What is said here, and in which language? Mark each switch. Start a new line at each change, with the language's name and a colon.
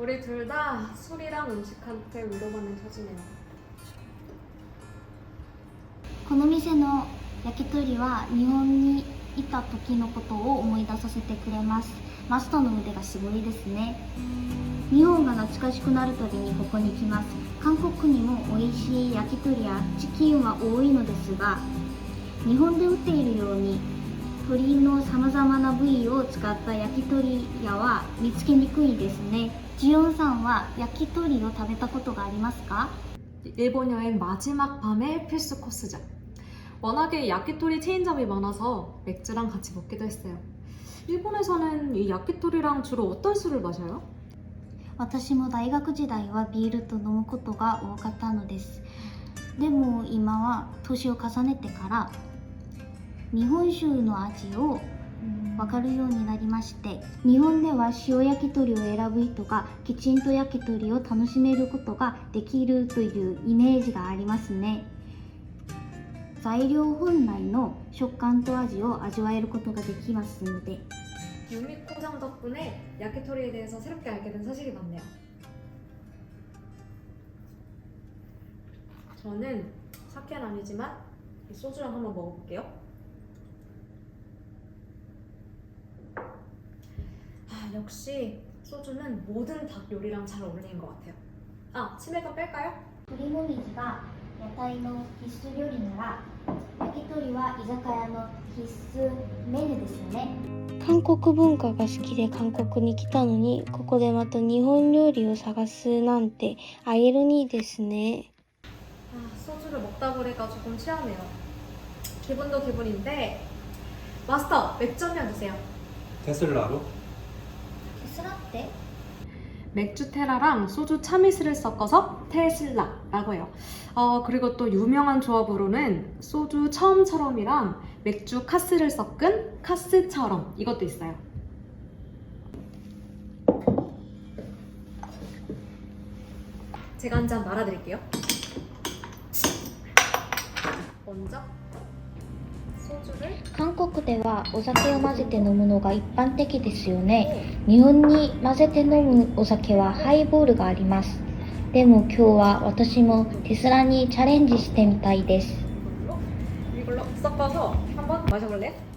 Korean: 우리 둘 다 술이랑 음식한테 위로받는 처지네요.
Japanese: この店の焼き鳥は日本にいた時のことを思い出させてくれます。マスターの腕がすごいですね。日本が懐かしくなるたびにここに来ます。韓国にも美味しい焼き鳥やチキンは多いのですが、日本で売っているように鶏のさまざまな部位を使った焼き鳥屋は見つけにくいですね。ジオンさんは焼き鳥を食べたことがありますか？
Korean: 일본 여행 마지막 밤의 필수 코스죠. 워낙에 야키토리 체인점이 많아서 맥주랑 같이 먹기도 했어요. 일본에서는 이 야키토리랑 주로 어떤 술을 마셔요?
Japanese: 私も大学時代はビールと飲むことが多かったのです。でも今は年を重ねてから日本酒の味を分かるようになりまして、日本では塩焼き鳥を選ぶ人がきちんと焼き鳥を楽しめることができるというイメージがありますね。材料本来の食感と味を味わえることができますので、
Korean: 유미코장 덕분에 야키토리에 대해서 새롭게 알게 된 사실이 많네요. 저는 사케는 아니지만 이 소주랑 한번 먹어볼게요. 역시 소주는 모든 닭 요리랑 잘 어울리는 것 같아요. 치맥은 뺄까요?
Japanese: 鶏もみじが屋台の必須料理なら、焼き鳥は居酒屋の必須メニューですよね。韓国文化が好きで韓国に来たのに、ここでまた日本料理を探すなんてアイロニーですね。
Korean: 소주를 먹다 보니까 조금 취하네요. 기분도 기분인데 마스터 맥주 한 잔 주세요. 테슬라로?
Japanese: テスラって
Korean: 맥주 테라랑 소주 차미스를 섞어서 테슬라라고 해요. 그리고 또 유명한 조합으로는 소주 처음처럼이랑 맥주 카스를 섞은 카스처럼 이것도 있어요. 제가 한 잔 말아드릴게요. 먼저 소주를
Japanese: 韓国ではお酒を混ぜて飲むのが一般的ですよね。日本に混ぜて飲むお酒はハイボールがあります。でも今日は私もテスラにチャレンジしてみたいです。
Korean: 이걸로 섞어서 한번 마셔볼래요?